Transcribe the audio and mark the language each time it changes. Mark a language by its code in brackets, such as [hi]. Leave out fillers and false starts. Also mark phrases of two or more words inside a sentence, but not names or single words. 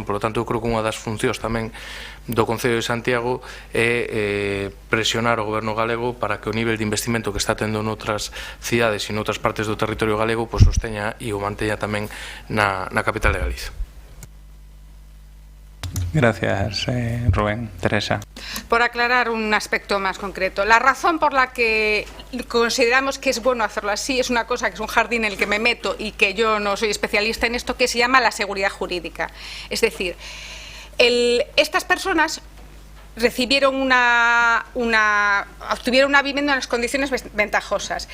[es] Por lo tanto, [gl] eu creo que unha das funcións tamén do Concello de Santiago é presionar o goberno galego para que o nivel de investimento que está tendo noutras cidades e noutras partes do territorio galego pois sosteña e o manteña tamén na capital de Galicia. [es] Gracias, Rubén. Teresa. Por aclarar un aspecto más concreto, la razón por la que consideramos que es bueno hacerlo así es una cosa que es un jardín en el que me meto y que yo no soy especialista en esto, que se llama la seguridad jurídica. Es decir, estas personas obtuvieron una vivienda en unas condiciones ventajosas.